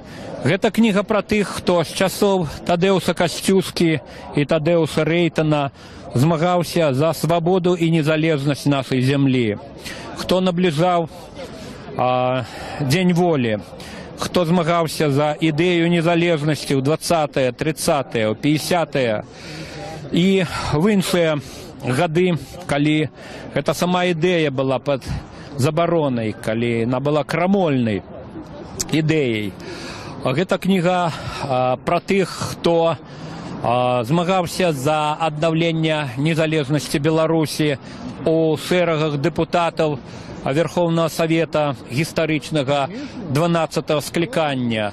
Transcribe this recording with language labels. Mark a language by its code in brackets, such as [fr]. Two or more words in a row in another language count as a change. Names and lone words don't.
[be] Гэта кніга пра тых, хто з часоў Тадэуса Касцюскі і Тадэуса Рэйтана змагаўся за свабоду і незалежнасць нашай зямлі. Хто набліжаў Дзень волі, хто змагаўся за ідэю незалежнасці ў 20-е, 30-е, 50-е і в іншыя гады, калі гэта сама ідэя была пад забаронай, калі яна была крамольнай ідэяй. Гэта кніга пра тых, хто змагаўся за аднаўленне незалежнасці Беларусі у шэрагах дэпутатаў [ru] Верховного Совета [be] гістарычнага 12-го склікання.